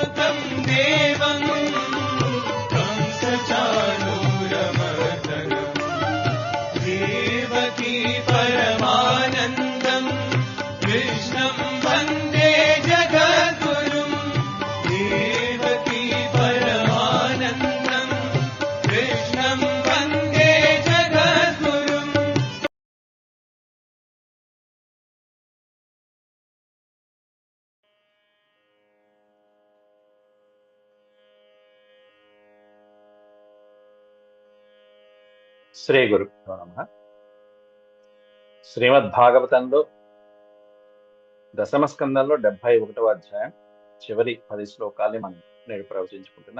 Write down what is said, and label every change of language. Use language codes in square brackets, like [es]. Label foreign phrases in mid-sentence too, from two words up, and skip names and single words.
[sa] देवं कंसचाणूरमर्दनम् देवकी परमानन्दम् कृष्णं वन्दे जगद्गुरुम् देवकी परमानन्दम् कृष्णं वन्दे जगद्गुरुम्। శ్రీ గురుభ్యో నమః. [te] శ్రీమద్భాగవతంలో దశమ స్కందంలో 71వ అధ్యాయం చివరి 10 శ్లోకాల్ని మనం నేడు ప్రవచించుకుంటున్నాం.